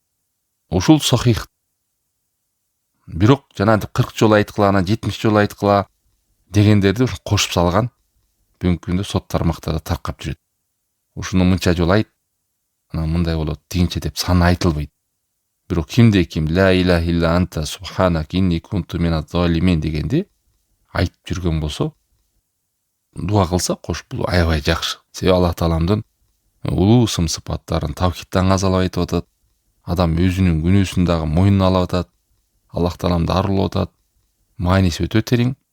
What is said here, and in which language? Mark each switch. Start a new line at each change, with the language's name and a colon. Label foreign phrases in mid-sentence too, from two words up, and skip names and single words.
Kyrgyz: Ушул сахих. Бирок жанагы 40 жолу айткыла, анан 70 жолу айткыла дегендерди ушу кошуп салган. Бүгүнкү күндө сот тармактарда таркап жүрөт. Ушуну мынча жолу айт, анан мындай болот, тигинче деп сан айтылбайт. Бирок кимде ким
Arabic: لا إله إلا أنت سبحانك إني كنت من الظالمين
Kyrgyz: дегенди айтып жүргөн болсо, дуа кылса кош, бул аябай жакшы. Себеби Аллах Тааламдын улуу ысым сыпаттарын тавхидтан азалап айтып атат. Адам өзүнүн күнөөсүн дагы мойнуна алып атат. Аллах Тааламды арылап атат. Мааниси өтө терең.